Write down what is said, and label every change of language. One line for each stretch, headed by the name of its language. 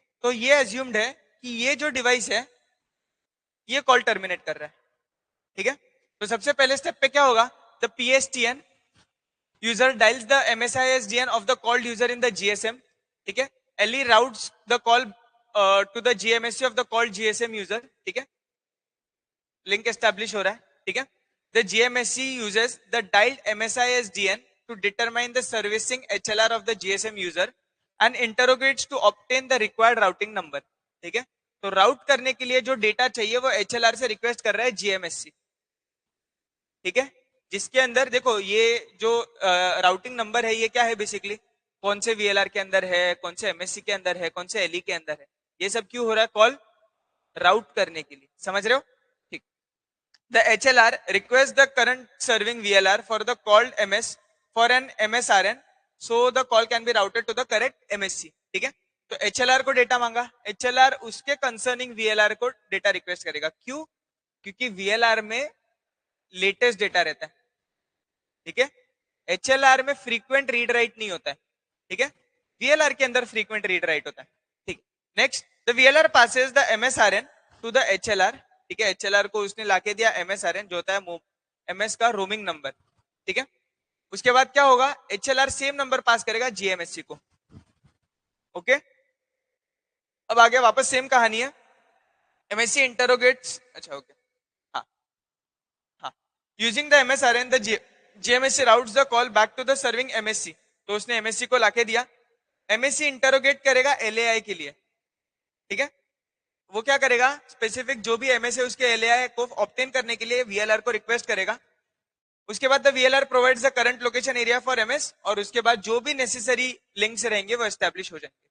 Hindi: तो ये एज्यूम्ड है कि ये जो डिवाइस है ये कॉल टर्मिनेट कर रहा है, ठीक है। तो सबसे पहले स्टेप पे क्या होगा, the PSTN
English: User dials the MSISDN of the called user in the GSM, ठीक है. LE routes the call to the GMSC of the called GSM user, ठीक है.
Hindi: लिंक एस्टैब्लिश हो रहा है, ठीक है.
English: The GMSC uses the dialled MSISDN to determine the servicing HLR of the GSM user and interrogates to obtain the required routing number, ठीक है.
Hindi: तो राउट करने के लिए जो डेटा चाहिए वो HLR से रिक्वेस्ट कर रहा है GMSC, ठीक है. जिसके अंदर देखो ये जो राउटिंग नंबर है ये क्या है बेसिकली, कौन से VLR के अंदर है, कौन से MSC के अंदर है, कौन से LE के अंदर है, ये सब क्यों हो रहा है, कॉल राउट करने के लिए, समझ रहे हो. ठीक.
English: The HLR requests the current serving VLR for the called MS for an MSRN, so the call can be routed to the correct MSC, ठीक है.
Hindi: तो HLR को डेटा मांगा, HLR उसके कंसर्निंग VLR को डेटा रिक्वेस्ट करेगा. क्यों? क्योंकि VLR में लेटेस्ट डेटा रहता है, ठीक है. HLR में फ्रीक्वेंट रीड राइट नहीं होता है, ठीक है. VLR के अंदर फ्रीक्वेंट रीड राइट होता है, ठीक.
English: Next, the VLR passes the MSRN to the HLR, ठीक है.
Hindi: HLR को उसने लाके दिया MSRN जो होता है MS का रोमिंग नंबर, ठीक है. उसके बाद क्या होगा, HLR सेम नंबर पास करेगा GMSC को, ओके. अब आगे वापस सेम कहानी है. MSC इंटरोगेट्स, अच्छा ओके, हाँ हाँ.
English: using the MSRN the GMSC routes the call back to the serving MSC,
Hindi: तो उसने MSC को लाके दिया. MSC इंटरोगेट करेगा LAI के लिए, ठीक है. वो क्या करेगा, स्पेसिफिक जो भी MS है उसके LAI को ऑब्टेन करने के लिए VLR को रिक्वेस्ट करेगा. उसके बाद
English: the VLR provides the current location area for MS,
Hindi: और उसके बाद जो भी नेसेसरी लिंक्स रहेंगे वो एस्टैब्लिश हो जाएंगे.